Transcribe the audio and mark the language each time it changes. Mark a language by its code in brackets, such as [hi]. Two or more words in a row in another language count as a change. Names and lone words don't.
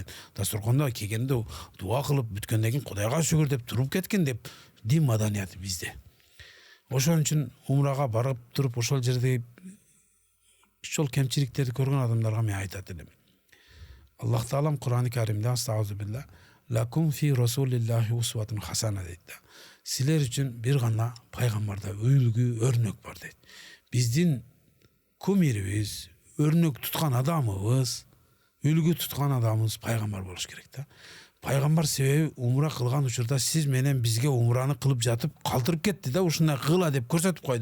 [ky] Дасторкондо келгенде дуа кылып бүткөндөн кийин Кудайга шүгүр деп туруп кеткен деп дин маданияты бизде. Ошон үчүн умрага барып туруп ошол жерде ошол кемчиликтерди көргөн адамдарга мен айтат элем. Аллах Таалам Кур'ан-ы Каримде [ar] أستغفر الله لكم في رسول الله أسوة حسنة [ky] дейт да. Силер үчүн бир гана пайгамбарда үлгү, өрнөк бар дейт. Биздин кумирибиз, өрнөк туткан адамыбыз, үлгү туткан адамыбыз пайгамбар болуш керек да. Пайгамбар себеби умра кылган учурда сиз менен бизге умраны кылып жатып калтырып кетти да, ушундай кыла деп көрсөтүп койду.